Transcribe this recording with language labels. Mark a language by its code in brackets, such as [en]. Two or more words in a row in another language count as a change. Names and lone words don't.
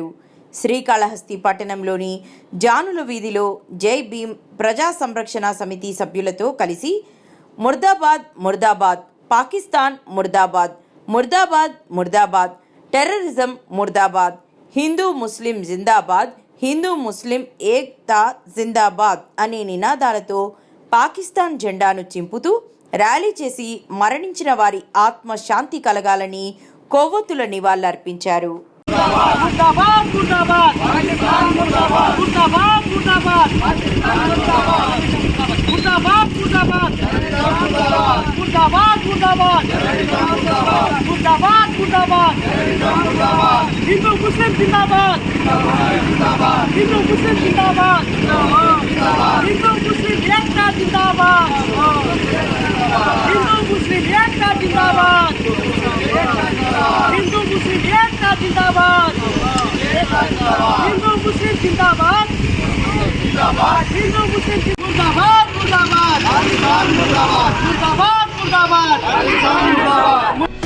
[te] శ్రీకాళహస్తి పట్టణంలోని జానుల వీధిలో జై భీమ్ ప్రజా సంరక్షణ సమితి సభ్యులతో కలిసి [hi] मुर्दाबाद मुर्दाबाद, पाकिस्तान मुर्दाबाद, मुर्दाबाद मुर्दाबाद, टेररिज़्म मुर्दाबाद, हिंदू मुस्लिम जिंदाबाद, हिंदू मुस्लिम एकता जिंदाबाद [te] అనే నినాదాలతో పాకిస్తాన్ జెండాను చింపుతూ ర్యాలీ చేసి మరణించిన వారి ఆత్మ శాంతి కలగాలని కొవ్వొత్తుల నివాళులర్పించారు. [hi] मुर्दाबाद मुर्दाबाद पाकिस्तान मुर्दाबाद मुर्दाबाद मुर्दाबाद पाकिस्तान मुर्दाबाद मुर्दाबाद मुर्दाबाद मुर्दाबाद मुर्दाबाद मुर्दाबाद मुर्दाबाद हिंदू मुस्लिम जिंदाबाद हिंदू मुस्लिम जिंदाबाद हिंदू मुस्लिम एकता जिंदाबाद हिंदू मुस्लिम एकता जिंदाबाद हिंदू मुस्लिम एकता जिंदाबाद हिंदू मुस्लिम जिंदाबाद हिंदू मुस्लिम मुर्दाबाद मुर्दाबाद मुर्दाबाद मुर्दाबाद मुर्दाबाद.